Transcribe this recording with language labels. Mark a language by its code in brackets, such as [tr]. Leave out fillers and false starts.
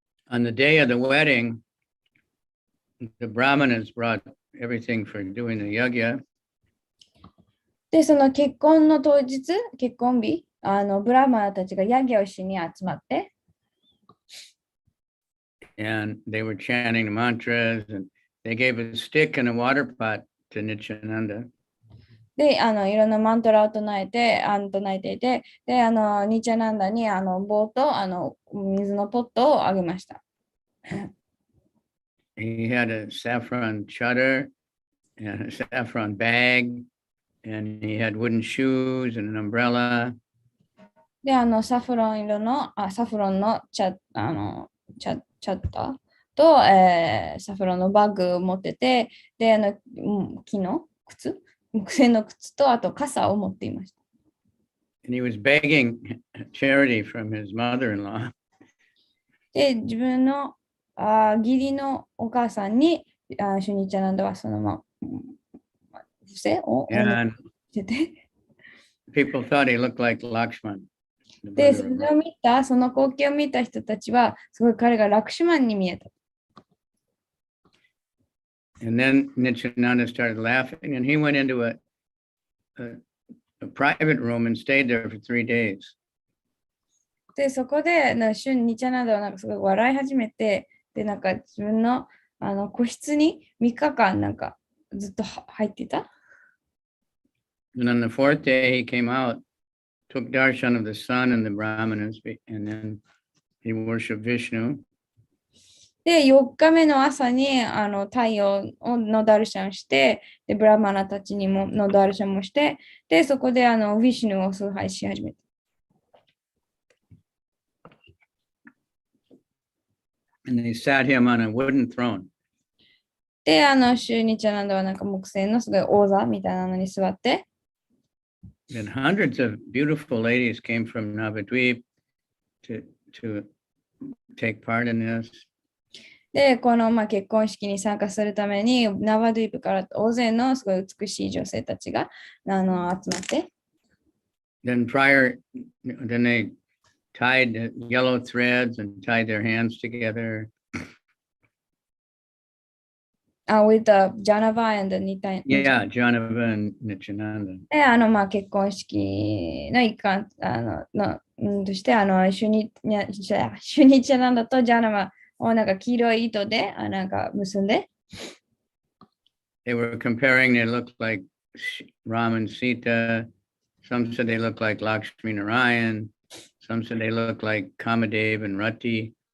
[en] On the day of the wedding, the Brahmanas brought everything for doing the yajna. [ja] で、その結婚の当日、結婚日、ブラマナたちがヤギをしに集まって、 [en] And they were chanting the mantras and they gave a stick and a water pot to Nityananda. [ja] で、いろんなマントラを唱えていて、で、ニチャナンダに棒と水のポットをあげました。 [en] He had a saffron chadar and a saffron bag, and he had wooden shoes and an umbrella. [ja] で、サフロンのチャッターと、サフロンのバッグを持ってて、で、木の靴、木製の靴と、あと傘を持っていました。 [en] And he was begging charity from his mother-in-law. [ja] で、自分の義理のお母さんに、シュニチャナンダはその不正をしてて。 [en] People thought he looked like Lakshman. [ja] で、それを見た、その光景を見た人たちは、すごい彼がラクシュマンに見えた。 [en] And then Nityananda started laughing, and he went into a private room and stayed there for 3 days. [ja] で、そこで、シュニチャナンダはなんかすごい笑い始めて、で、なんか自分の個室に3日間なんかずっと入ってた。 [en] And on the fourth day, he came out, took darshan of the sun and the brahmanas, and then he worshipped Vishnu. [ja] で、4日目の朝に太陽のダルシャンして、で、ブラマナたちにものダルシャンもして、で、そこでヴィシュヌを崇拝し始めた。 [en] And they sat him on a wooden throne. [ja] で、シューニチャナンダはなんか木製のすごい王座みたいなのに座って、 [en] And hundreds of beautiful ladies came from Navadvip to take part in this. [ja] で、この結婚式に参加するために、ナバドゥイプから大勢のすごい美しい女性たちが集まって。 [en] Then they tied yellow threads and tied their hands together. With the Janava and the Nityananda. Yeah, Janava and Nityananda. [ja] で、結婚式の一環として、シュニチャナンダとジャナバをなんか黄色い糸でなんか結んで。 [en] They were comparing, they looked like Ram and Sita. Some said they looked like Lakshmi Narayan. Some said they looked like Kamadev and Rati.